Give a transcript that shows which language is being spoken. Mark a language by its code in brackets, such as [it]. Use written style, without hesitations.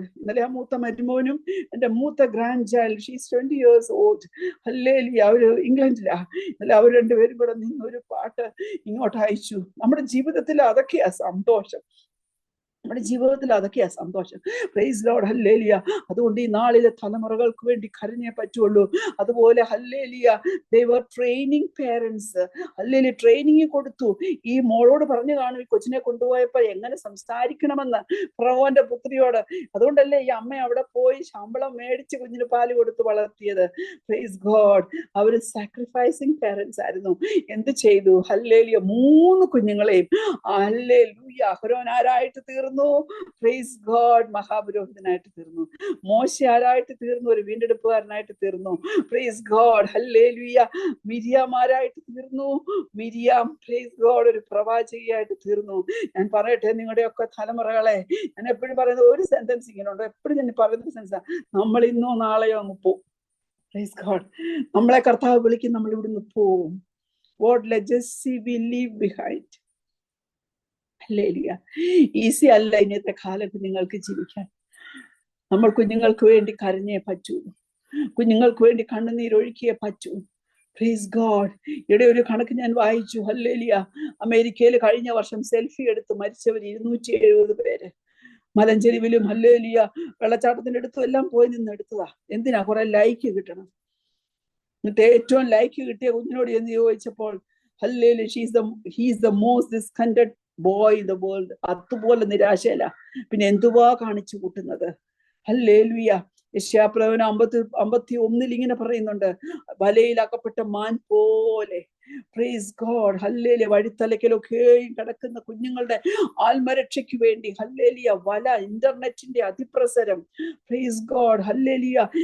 [ml] ഇന്നലെ ആ മൂത്ത മരുമോനും എന്റെ മൂത്ത grand child, [en] She's 20 years old. [ml] Hallelujah. അവര് ഇംഗ്ലണ്ടിലാ. ഇന്നലെ അവർ 2 പേരും കൂടെ നിന്ന് ഒരു പാട്ട് ഇങ്ങോട്ട് അയച്ചു. നമ്മുടെ ജീവിതത്തിൽ അതൊക്കെയാ സന്തോഷം. നമ്മുടെ ജീവിതത്തിൽ അതൊക്കെയാ സന്തോഷം. Praise Lord. ഹല്ലേലൂയ. അതുകൊണ്ട് ഈ നാളിലെ തലമുറകൾക്ക് വേണ്ടി കരഞ്ഞേ പറ്റുള്ളൂ. അതുപോലെ hallelujah [en] they were training parents. [ml] Hallelujah. Training കൊടുത്തു. ഈ മോളോട് പറഞ്ഞു കാണും, ഈ കൊച്ചിനെ കൊണ്ടുപോയപ്പോ എങ്ങനെ സംസാരിക്കണമെന്ന് ഫറവോന്റെ പുത്രിയോട്. അതുകൊണ്ടല്ലേ ഈ അമ്മ അവിടെ പോയി ശമ്പളം മേടിച്ച് കുഞ്ഞിന് പാല് കൊടുത്ത് വളർത്തിയത്. Praise God. അവര് സാക്രിഫൈസിങ് പാരന്റ്സ് ആയിരുന്നു. എന്ത് ചെയ്തു? ഹല്ലേലൂയ. 3 കുഞ്ഞുങ്ങളെയും ഹല്ലേലൂയ. അഹരോൻ ആരായിട്ട് തീർന്നു? Praise God. മഹാപുരോഹിതനായിട്ട് തീർന്നു. മോശ ആരായിട്ട് തീർന്നു? ഒരു വീണ്ടെടുപ്പുകാരനായിട്ട് തീർന്നു. Praise God. ഹല്ലേലൂയ. മിരിയാം ആരായിട്ട് തീർന്നു? മിരിയാം പ്രൈസ് ഗോഡ് ഒരു പ്രവാചകിയായിട്ട് തീർന്നു. ഞാൻ പറയട്ടെ, നിങ്ങളുടെയൊക്കെ തലമുറകളെ ഞാൻ എപ്പോഴും പറയുന്നത് ഒരു സെന്റൻസ് ഇങ്ങനെ ഉണ്ട്. എപ്പോഴും ഞാൻ പറയുന്ന സെൻസാ, നമ്മൾ ഇന്നോ നാളെയോ അങ്ങ് പോവും. Praise God. നമ്മളെ കർത്താവ് വിളിക്കും, നമ്മൾ ഇവിടുന്ന് പോവും. [en] What legacy we leave behind. [ml] Hallelujah. Easy അല്ല ഇന്നത്തെ കാലത്ത് നിങ്ങൾക്ക് ജീവിക്കാൻ. നമ്മൾ കുഞ്ഞുങ്ങൾക്ക് വേണ്ടി കരഞ്ഞേ പറ്റൂ. കുഞ്ഞുങ്ങൾക്ക് വേണ്ടി കണ്ണുനീരൊഴുക്കിയേ പറ്റൂ. Praise God. ഇവിടെ ഒരു കണക്ക് ഞാൻ വായിച്ചു. ഹല്ലേലൂയ. അമേരിക്കയിൽ കഴിഞ്ഞ വർഷം സെൽഫി എടുത്ത് മരിച്ചവർ 270 പേര്. മലഞ്ചെരിവിലും ഹല്ലേലൂയ വെള്ളച്ചാട്ടത്തിന്റെ അടുത്തും എല്ലാം പോയി നിന്ന് എടുത്തതാ. എന്തിനാ? കുറെ ലൈക്ക് കിട്ടണം. എന്നിട്ട് ഏറ്റവും ലൈക്ക് കിട്ടിയ കുഞ്ഞിനോട് എന്ന് ചോദിച്ചപ്പോൾ hallelujah [en] he is the most discontented boy in the world. [ml] അതുപോലെ നിരാശയില്ല. പിന്നെ എന്തുവാ കാണിച്ചു കൂട്ടുന്നത്? ഹല്ലേലൂയ. യെശയ്യാപ്രവചനം 51 ഇങ്ങനെ പറയുന്നുണ്ട്, വലയിലാക്കപ്പെട്ട മാൻ പോലെ. Praise God. ഹല്ലേലൂയ. വഴിത്തലക്കിലൊക്കെയും കിടക്കുന്ന കുഞ്ഞുങ്ങളുടെ ആത്മരക്ഷയ്ക്ക് വേണ്ടി ഹല്ലേലൂയ വല, ഇന്റർനെറ്റിന്റെ അതിപ്രസരം. Praise God. ഹല്ലേലൂയ.